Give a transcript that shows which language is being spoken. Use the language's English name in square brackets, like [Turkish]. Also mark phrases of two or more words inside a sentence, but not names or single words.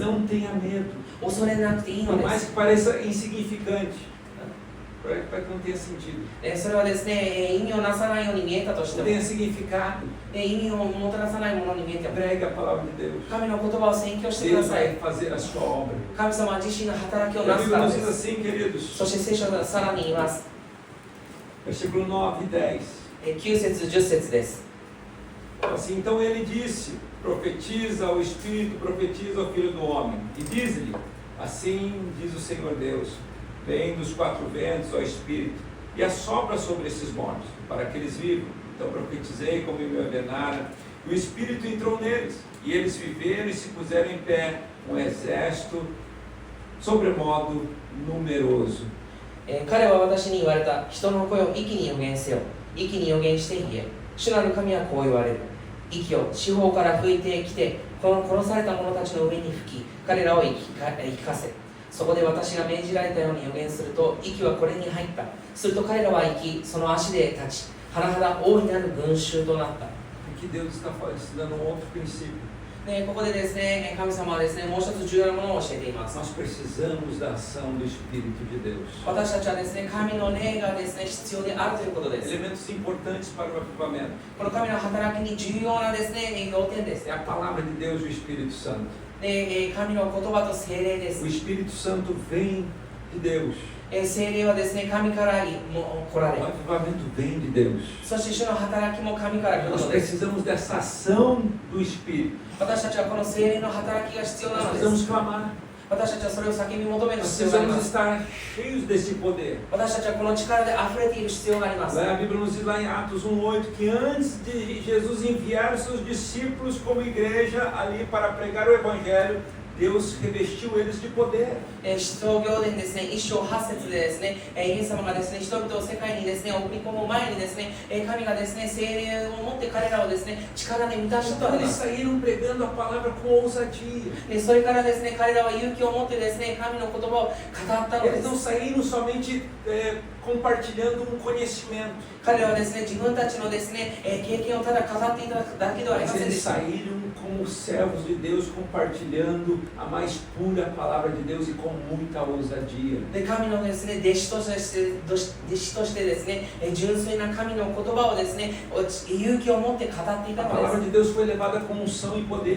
[Portuguese] Não tenha medo. [Japanese] 恐れなくていいの [Portuguese] Por [Japanese] で [Portuguese] mais [Japanese] す。 [Portuguese] que pareça insignificante. Para que não tenha sentido. [Japanese] それはですね、意味をなさないように見えたとして [Portuguese] Não [Japanese] も、 [Portuguese] tenha significado. [Japanese] 意味をもたらさないものに見えても、 [Portuguese] Pregue a palavra de Deus. [Japanese] 神の言葉を宣教してくだ [Portuguese] Deus [Japanese] さい。 [Portuguese] vai fazer a sua obra. [Japanese] 神様は自身の働きを [Portuguese] E [Japanese] な [Portuguese] a [Japanese] すか [Portuguese] Bíblia [Japanese] ら [Portuguese] nos [Japanese] で [Portuguese] diz [Japanese] す。 [Portuguese] assim, queridos. [Japanese] そして聖書がさらに言います。 [Portuguese] Versículo 9 e 10. [Japanese] 9 節10節です。 [Portuguese] Assim, então ele disse: profetiza ao Espírito, profetiza ao Filho do Homem. E diz-lhe: assim diz o Senhor Deus: vem dos quatro ventos ao Espírito e assopra sobre esses mortos, para que eles vivam. Então profetizei como me ordenaram. E o Espírito entrou neles, e eles viveram e se puseram em pé, um exército sobremodo numeroso. [Japanese] 彼は私に言われた。人の声を息に予言せよ。息に予言して言え。主なる神はこう言われる。息を四方から吹いてきて、この殺された者たちの上に吹き、彼らを生かせ。そこで私が命じられたように予言すると、息はこれに入った。すると彼らは生き、その足で立ち、甚だ大いなる群衆となった。 [Portuguese] Aqui Deus está ensinando um outro princípio. [Japanese] でここでですね、神様はですね、もう一つ重要なものを教えています。 [Portuguese] Nós precisamos da ação do Espírito de Deus. [Japanese] 私たちはですね、神の霊がですね、必要であるということです。 [Portuguese] Elementos importantes para o avivamento. [Japanese] この神の働きに重要なですね、要点です。 [Portuguese] É a palavra de Deus e o Espírito Santo. [Japanese] で神の言葉と聖霊で [Portuguese] O [Japanese] す。 [Portuguese] Espírito Santo vem de Deus. [Japanese] 聖霊はですね、神からも来られ [Portuguese] O avivamento vem de Deus. [Japanese] そして主の働きも神から来る [Portuguese] Nós [Japanese] のです。 [Portuguese] precisamos dessa ação do Espírito. [Japanese] 私たちはこの聖霊の働きが必要な [Portuguese] Nós [Japanese] ので [Portuguese] precisamos [Japanese] す。 [Portuguese] clamar. [Japanese] 私たちはそれを叫び求める [Portuguese] Nós [Japanese] 必要があり [Portuguese] precisamos [Japanese] ます。 [Portuguese] estar cheios desse poder. [Japanese] 私たちはこの力で溢れている必要があります。 [Portuguese] A Bíblia nos diz lá em Atos 1:8 que antes de Jesus enviar os seus discípulos como igreja ali para pregar o Evangelho, Deus revestiu eles de poder. [Japanese] 使徒行伝ですね、1章8節でですね、イエス様がですね、人々を世界にですね、送り込む前にですね、神がですね、聖霊を持って彼らをですね、力で満たしたわ [Portuguese] Então [Japanese] けで [Portuguese] eles [Japanese] す。 [Portuguese] saíram pregando a palavra com ousadia. [Japanese] でそれからですね、彼らは勇気を持ってですね、神の言葉を語ったので [Portuguese] Eles não [Japanese] す。 [Portuguese] saíram somente compartilhando um conhecimento, [Japanese] 彼らはですね、自分たちのですね、経験をただ語っていただけではあり [Portuguese] mas [Japanese] ませんで [Portuguese] eles [Japanese] した。 [Portuguese] saíram como servos de Deus, compartilhando a mais pura palavra de Deus e com muita ousadia. [Japanese] で神のですね、弟子としてですね、純粋な神の言葉をですね、勇気を持って語ってい [Portuguese] A [Japanese] たの [Portuguese] palavra [Japanese] で [Portuguese] de Deus foi levada com unção e poder.